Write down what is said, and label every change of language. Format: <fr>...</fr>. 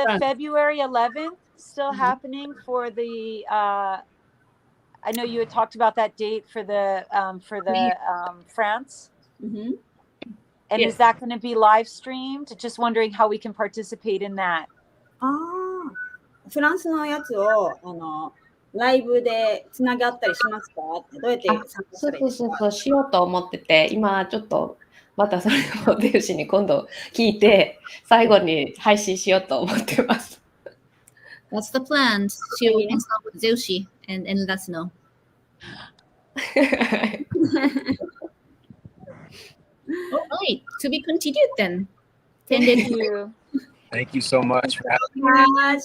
<en>February 11th still happening for the? I know you had talked about that date for the France. Mm-hmm. And Yes. is that going to be live streamed? Just wondering how we can participate in that.</en> <ja>フランスのやつをライブでつながったりしますか？どうやって参加したらいいですか？そうしようと思ってて、今ちょっとまたそれをゼウシに今度聞いて最後に配信しようと思ってます。</ja> <en>That's the plan. She will consult with Zeushi and let us know. All right, to be continued then. Thank you. Thank you so much for having me.</en>